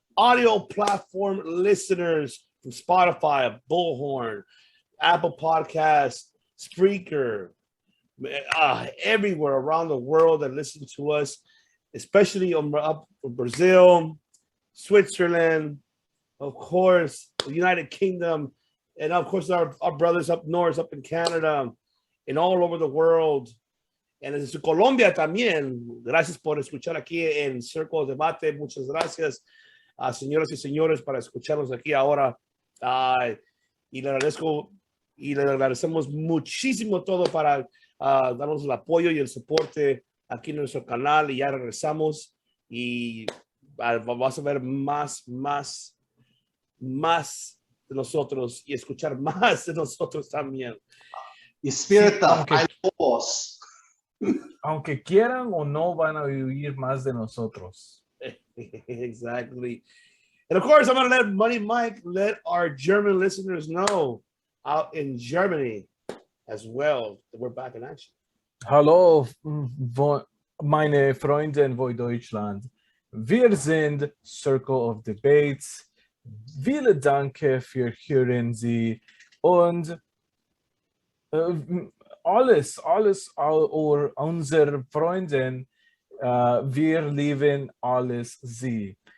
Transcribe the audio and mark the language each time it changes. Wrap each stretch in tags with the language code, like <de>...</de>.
<en>audio platform listeners from Spotify, Bullhorn, Apple Podcasts, Spreaker, everywhere around the world that listen to us, especially up from Brazil, Switzerland, of course, the United Kingdom, and of course our brothers up north, up in Canada, and all over the world.</en> <es>And desde Colombia también. Gracias por escuchar aquí en Circle de Debate. Muchas gracias, señoras y señores, para escucharnos aquí ahora. Y le agradezco y le agradecemos muchísimo todo para darnos el apoyo y el soporte aquí en nuestro canal. Y ya regresamos y vamos a ver más de nosotros y escuchar más de nosotros también. Despierta, hay lobos. Aunque quieran o no, van a vivir más de nosotros.</es> <en>Exactly. And of course, I'm going to let Money Mike let our German listeners know out in Germany as well that we're back in action.</en> <de>Hallo, meine Freunde in Deutschland. Wir sind Circle of Debates. Vielen Dank für hören Sie und alles unsere Freunde, wir lieben alles Sie.</de>